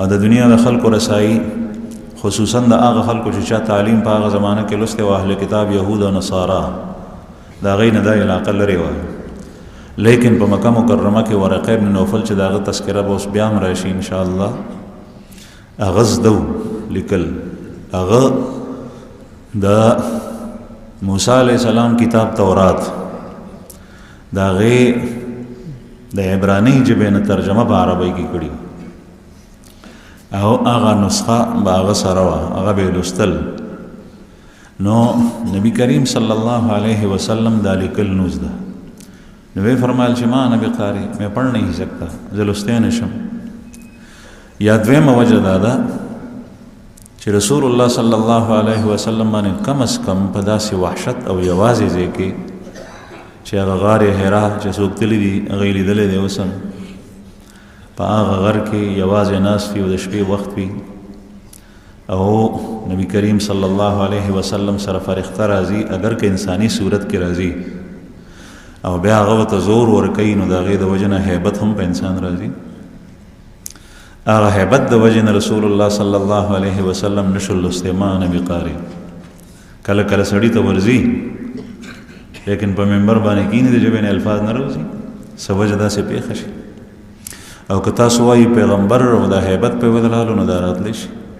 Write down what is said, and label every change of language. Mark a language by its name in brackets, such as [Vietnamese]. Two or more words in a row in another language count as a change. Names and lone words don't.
[Pashto] د دنیا د خلکو رسایي خصوصا د هغه خلکو چې چا تعلیم په هغه زمانه کې لوستی و اهل کتاب یهود او نصارا د هغې نه دا علاقه لرې وه لیکن په مکه مکرمه کې ورقه ابن نوفل چې د هغه تذکره به اوس بیا هم راشي انشاءالله هغه زده لیکل هغه د موسی علیہ السلام کتاب تورات د هغې د عبراني ژبې نه ترجمه په عربۍ کې کړي او هغه نسخه به هغه سره وه هغه به یې لوستل نو نبی کریم صلی الله علیہ وسلم دا لیکل نوز ده نو وی فرمایل چې [Arabic] ما نبی قاری [Urdu] میں پڑھ نہیں سکتا [Pashto] زه لوستی نشم یا دویمه وجه دا ده چې رسول الله صلی الله علیه وسلم باندې کم از کم په داسې وحشت او یوازې ځای کې چې هغه غار حرا چې څوک تللی دي هغه یې لیدلی دی اوس هم په هغه غر کې یوازې ناست وي او د شپې وخت وي او نبی کریم صلی الله علیه وسلم سره فرښته راځي اگر که انسانی صورت کې راځي او بیا هغه ورته زور ورکوي نو د هغې د وجې نه هیبت هم په انسان راځي هغه هیبت د وجې نه رسول الله صلی الله علیه وسلم نشو لوستی [Arabic] ما نبی قاری [Pashto] کله کله سړي ته ورځي لیکن په منبر باندې کینې د ژبې نه الفاظ نه راوځي څه وجه داسې پېښه شي او که تاسو وایي پیغمبر او دا هیبت پې ودرالو نو دا راتلی شي